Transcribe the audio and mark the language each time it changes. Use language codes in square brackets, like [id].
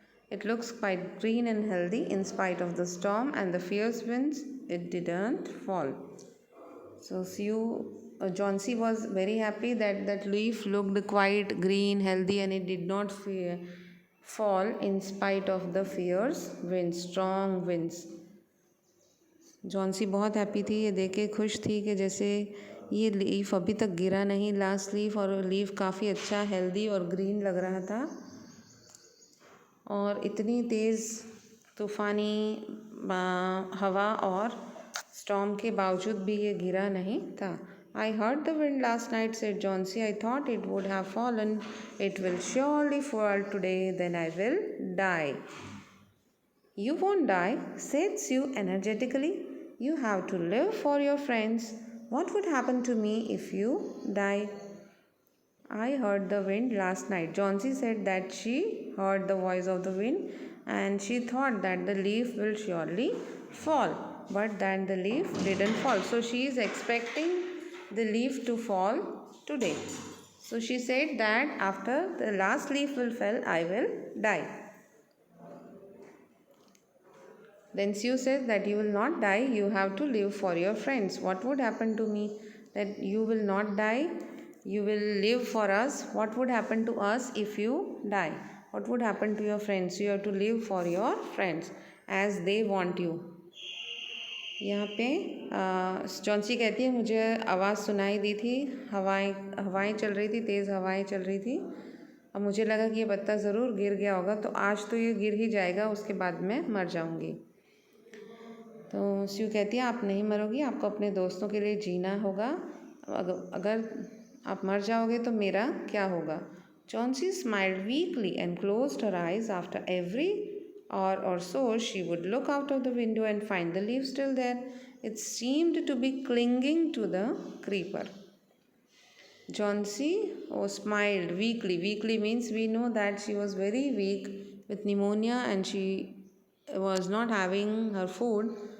[en] It looks quite green and healthy in spite of the storm and the fierce winds. It didn't fall. So Johnsy was very happy that that leaf looked quite green, healthy, and it did not fall in spite of the fierce winds, strong winds. [hi] Johnsy बहुत happy थी, ये देख के खुश थी कि जैसे ये लीफ अभी तक गिरा नहीं, लास्ट लीफ, और लीफ काफ़ी अच्छा हेल्दी और ग्रीन लग रहा था। और इतनी तेज़ तूफ़ानी हवा और स्टॉर्म के बावजूद भी ये गिरा नहीं था। [en] I heard the wind last night, said Johnsy. I thought it would have fallen. It will surely fall today, then I will die. You won't die, said Sue energetically. You have to live for your friends. What would happen to me if you die? I heard the wind last night. Johnsy said that she heard the voice of the wind and she thought that the leaf will surely fall. But then the leaf didn't fall. So she is expecting the leaf to fall today. So she said that after the last leaf will fall, I will die. Then Sue says that you will not die, you have to live for your friends. What would happen to me? That you will not die, you will live for us. What would happen to us if you die? What would happen to your friends? You have to live for your friends as they want you. [hi] यहाँ पे Johnsy कहती है मुझे आवाज़ सुनाई दी थी, हवाएं चल रही थी, तेज़ हवाएं चल रही थी। अब मुझे लगा कि ये पत्ता ज़रूर गिर गया होगा, तो आज तो ये गिर ही जाएगा, उसके बाद मैं मर जाऊँगी। तो स्यू कहती है आप नहीं मरोगी, आपको अपने दोस्तों के लिए जीना होगा। अगर आप मर जाओगे तो मेरा क्या होगा? [en] Johnsy smiled weakly and closed her eyes. After every hour or so she would look out of the window and find the leaf still there. It seemed to be clinging to the creeper. Johnsy smiled weakly. Weakly means we know that she was very weak with pneumonia and she was not having her food.